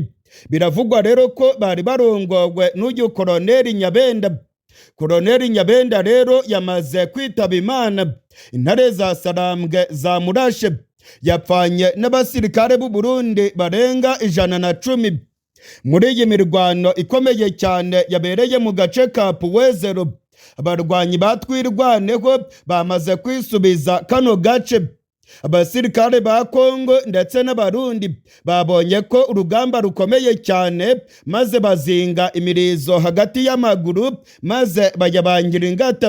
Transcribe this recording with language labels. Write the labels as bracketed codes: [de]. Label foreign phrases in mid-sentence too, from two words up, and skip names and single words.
[rw] Biravugwa rero ko bari barongowe n'uyu koloneli Nyabenda. Koloneli Nyabenda rero yamaze kwitaba Imana. Intare za Sarambwe zamurashe. Yapfanye n'abasirikare b'u Burundi barenga 110. Muri iyi mirwano ikomeye cyane yabereye mu gace ka Puwezero, abarwanyi batwirwaneho bamaze kwisubiza kano gace. Abasirikare ba Kongo ndetse n'abarundi babonye ko urugamba rukomeye cyane maze bazinga imirizo hagati y'amaguru maze bayabangira ingata.